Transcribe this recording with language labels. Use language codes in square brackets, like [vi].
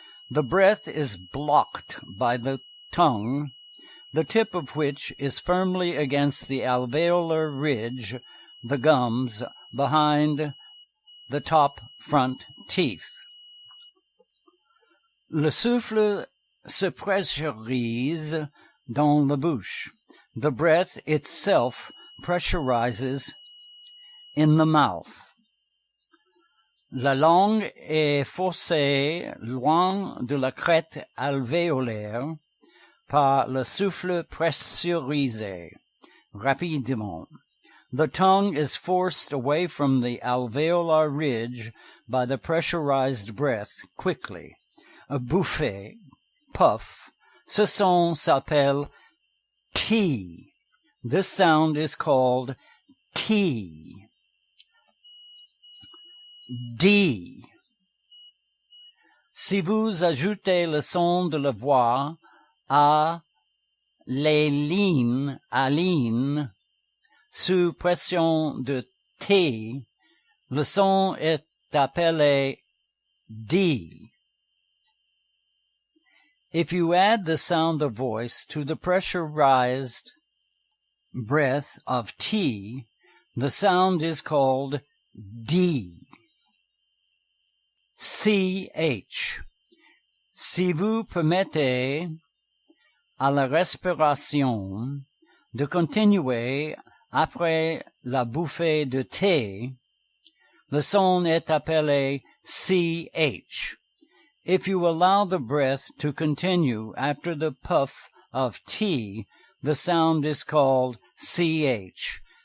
[en] The breath is blocked by the tongue, the tip of which is firmly against the alveolar ridge, the gums, behind the top front teeth. [fr] Le souffle se pressurise dans la bouche. [en] The breath itself pressurizes in the mouth. [fr] La langue est forcée loin de la crête alvéolaire par le souffle pressurisé, rapidement. [en] The tongue is forced away from the alveolar ridge by the pressurized breath, quickly. [fr] A bouffer, puff. Ce son s'appelle T. [en] This sound is called T. D. [fr] Si vous ajoutez le son de la voix à les lignes à ligne sous pression de T, le son est appelé D. [en] If you add the sound of voice to the pressurized breath of T, the sound is called D. CH. [fr] Si vous permettez à la respiration de continuer après la bouffée de thé, le son est appelé CH. [en] If you allow the breath to continue after the puff of tea, the sound is called CH.